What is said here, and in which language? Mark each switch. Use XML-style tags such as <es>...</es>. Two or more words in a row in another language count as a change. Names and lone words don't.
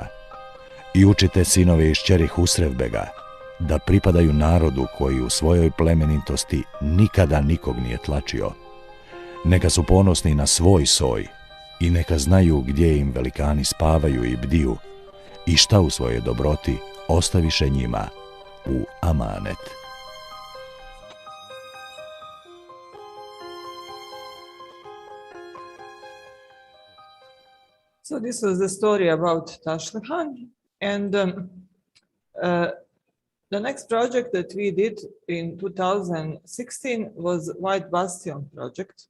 <bs>I učite sinove i šćeri Husrevbega da pripadaju narodu koji u svojoj plemenitosti nikada nikog nije tlačio. Neka su ponosni na svoj soj i neka znaju gdje im velikani spavaju i bdiju i šta u svojoj dobroti ostaviše njima u amanet.</bs> <en>So this was the story about Tašli Han, and the next project that we did in 2016 was White Bastion project.</en>